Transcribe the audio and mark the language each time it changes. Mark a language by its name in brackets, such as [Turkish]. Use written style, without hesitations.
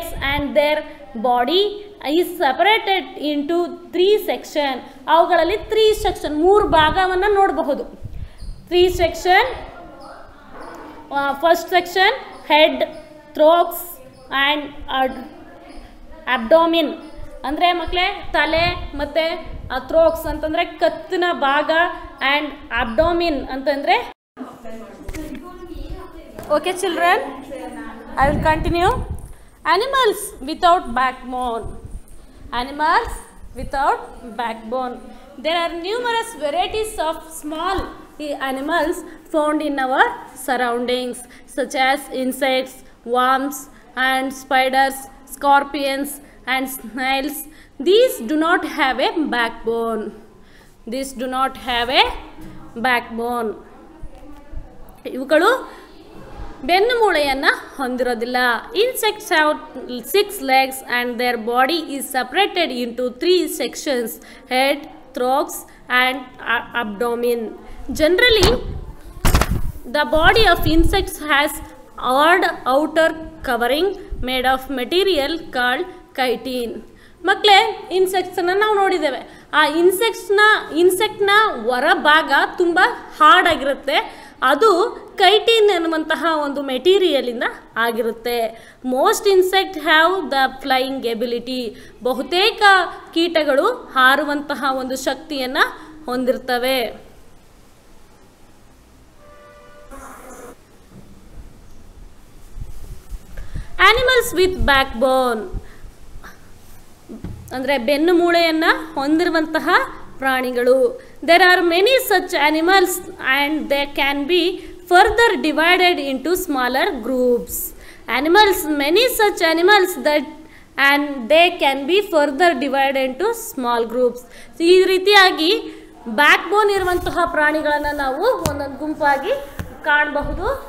[English] And their body is separated into 3 sections. [Kannada] ಅವುಗಳಲ್ಲಿ 3 section 3 ಭಾಗವನ್ನು ನೋಡಬಹುದು. 3 section. [English] First section head, thorax and abdomen. [Kannada] ಅಂದರೆ ಮಕ್ಕಳೇ ತಲೆ ಮತ್ತು ಥ್ರೋಕ್ಸ್ ಅಂತಂದರೆ ಕತ್ತಿನ ಭಾಗ ಆ್ಯಂಡ್ ಅಬ್ಡೋಮಿನ್ ಅಂತಂದರೆ. [English] Okay children, I will continue. Animals without backbone. Animals without backbone. There are numerous varieties of small animals found in our surroundings, such as insects, worms, and spiders, scorpions, and snails. These do not have a backbone. These do not have a backbone. [Kannada] ಇವುಗಳು ಬೆನ್ನು ಮೂಳೆಯನ್ನು ಹೊಂದಿರೋದಿಲ್ಲ. [English] Insects have 6 legs and their body is separated into 3 sections: head, thorax and abdomen. Generally, the body of insects has hard outer covering made of material called chitin. [Kannada] ಮಕ್ಕಳೇ, ಇನ್ಸೆಕ್ಟ್ಸನ್ನು ನಾವು ನೋಡಿದ್ದೇವೆ. ಆ ಇನ್ಸೆಕ್ಟ್ನ ಹೊರಭಾಗ ತುಂಬ hard ಆಗಿರುತ್ತೆ. ಅದು ಕೈಟಿನ್ ಎನ್ನುವಂತಹ ಒಂದು ಮೆಟೀರಿಯಲಿಂದ ಆಗಿರುತ್ತೆ. [English] Most insect have the flying ability. [Kannada] ಬಹುತೇಕ ಕೀಟಗಳು ಹಾರುವಂತಹ ಒಂದು ಶಕ್ತಿಯನ್ನು ಹೊಂದಿರ್ತವೆ. [English] animals with backbone [Kannada] ಅಂದರೆ ಬೆನ್ನು ಮೂಳೆಯನ್ನು ಹೊಂದಿರುವಂತಹ ಪ್ರಾಣಿಗಳು. [English] There are many such animals and they can be further divided into smaller groups. Many such animals that and they can be further divided into small groups. [Kannada] ಈ ರೀತಿಯಾಗಿ ಬ್ಯಾಕ್ ಬೋನ್ ಇರುವಂತಹ ಪ್ರಾಣಿಗಳನ್ನು ನಾವು ಒಂದೊಂದು ಗುಂಪಾಗಿ ಕಾಣಬಹುದು.